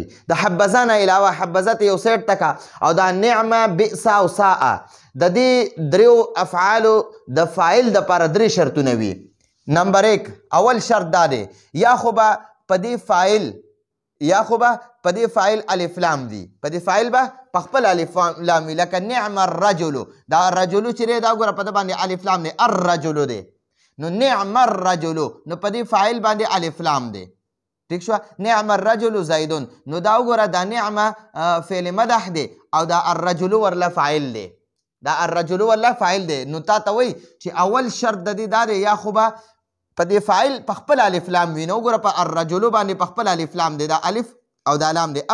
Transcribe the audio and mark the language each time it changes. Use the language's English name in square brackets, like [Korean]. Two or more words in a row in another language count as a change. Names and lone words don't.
[Pashto] د حبذا نه علاوه حبذا ته یو سیټ تکه، او دا نعمه، بئس او ساء د دې دریو افعالو د فاعل دپاره درې شرطونه وي. نمبر 1 اول شرط دا دی، یا خو به په دې فاعل الف لام وي، په دې فاعل به په خپل الف لام وي. لکه [Arabic] نعم الرجل، [Pashto] دا الرجل چې دی دا ګوره په ده باندې الف لام دی، الرجل دی. [Arabic] نو نعم الرجل، [Pashto] نو په دې فاعل باندې الف لام دی. ټیک شوه. [Arabic] نعم الرجل زیدون، [Pashto] نو دا وګوره دا نعمه فعل مدح دی، او دا الرجل ورله فاعل دی. دا الرجل ورله فاعل دی. نو تا ته وایي چې اول شرط د دې دا دی، یا خو به په دې فاعل په خپل الف لام وي. نو وګوره په الرجل باندې په خپل الف لام دی، دا الف او دا لام دی.